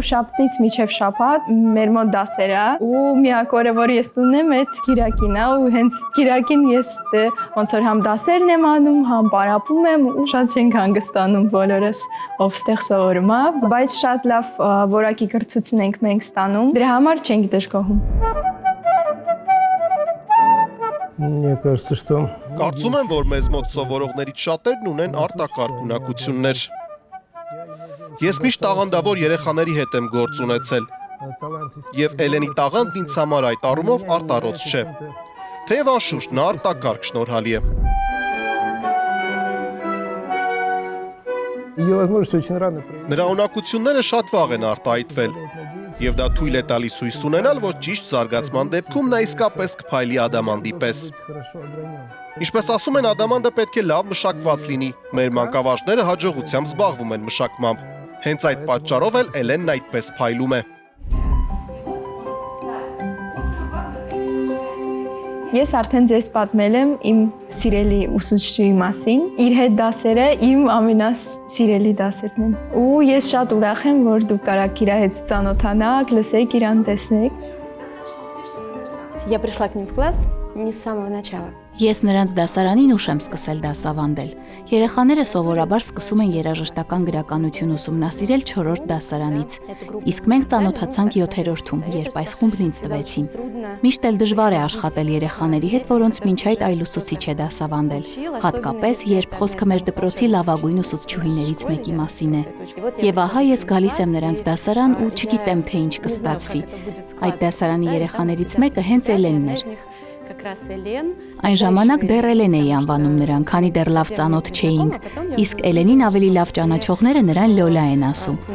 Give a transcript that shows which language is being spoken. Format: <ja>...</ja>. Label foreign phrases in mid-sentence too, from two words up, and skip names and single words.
<hy>շաբթից մինչև շաբաթ մեր մոտ դասեր է ու միակ օրը, որ ես տունն եմ, այդ կիրակին է ու հենց կիրակին ես ոնց որ համ դասերն եմ անում, համ պարապում եմ ու շատ չենք հանգստանում բոլորս, ով ստեղ սովորում է, բայց շատ լավ որակի կրթություն ենք մենք ստանում, դրա համար չենք դժգոհում։</hy> <ru>Мне кажется, что</ru> <hy>Կարծում եմ, որ մեզ մոտ սովորողներից շատերն ունեն արտակարգ ունակություններ։ Ես միշտ տաղանդավոր երեխաների հետ եմ գործ ունեցել, եւ Էլենի տաղանդն ինձ համար այդ առումով արտառոց չէ։ Թեև անշուշտ նա արտակարգ շնորհալի է։</hy> <ru>ее возможности очень рано проявились.</ru> <hy>Նրա ունակությունները շատ վաղ են արտահայտվել, եւ դա թույլ է տալիս հույս ունենալ, որ ճիշտ զարգացման դեպքում նա իսկապես կփայլի ադամանդի պես։</hy> <ru>Хорошо огранен.</ru> <hy>Ինչպես ասում են, ադամանդը պետք է լավ մշակված լինի։ Մեր մանկավարժները հաջողությամբ զբաղվում են մշակմամբ։ Հենց այդ պատճառով էլ Էլենն այդպես փայլում է։ Ես արդեն ձեզ պատմել եմ իմ սիրելի ուսուցչուհի մասին։ Իր հետ дасերը իմ ամենասիրելի դասերն են։ Ու ես շատ ուրախ եմ, որ դուք կարաք իր հետ ծանոթանաք, լսեք իրան, տեսնեք։</hy> <ru>Я пришла к ним в класс не с самого начала.</ru> <hy>Ես նրանց դասարանին ուշ եմ սկսել դասավանդել։ Երեխաները սովորաբար սկսում են երաժշտական գրականություն ուսումնասիրել 4-րդ դասարանից։ Իսկ մենք ծանոթացանք 7-րդում, երբ այս խումբն ինձ տվեցին։ Միշտ էլ դժվար է աշխատել երեխաների հետ, որոնց մինչ այդ այլ ուսուցիչ է դասավանդել, հատկապես երբ խոսքը մեր դպրոցի լավագույն ուսուցչուհիներից մեկի մասին է։ Եվ ահա ես գալիս եմ նրանց դասարան ու չգիտեմ, թե ինչ կստացվի։ Այդ դասարանի երեխաներից մեկը հենց Էլենն էր։ Այն ժամանակ դեռ Էլեն էի անվանում նրան, քանի դեռ լավ ծանոթ չէինք, իսկ Էլենին ավելի լավ ճանաչողները նրան Լոլա են ասում։</hy>